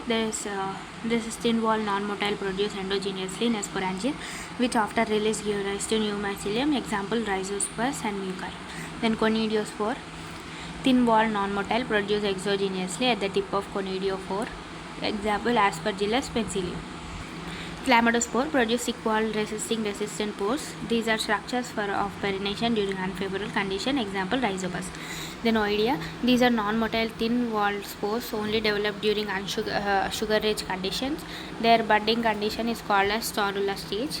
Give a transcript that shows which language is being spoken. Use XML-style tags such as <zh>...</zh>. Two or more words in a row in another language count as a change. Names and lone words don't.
<en>This is thin wall non-motile produced endogenously in a sporangia, which after release give rise to new mycelium. Example: rhizospores and mucor. Then conidiospore, thin wall non-motile produced exogenously at the tip of conidiophore. Example: Aspergillus pensilium. Chlamydospore produce thick wall resistant pores. These are structures of pollination during unfavorable condition. Example, rhizobus. Then oidea. These are non-motile thin-walled spores only developed during sugar-rich conditions. Their budding condition is called as storula stage.</en>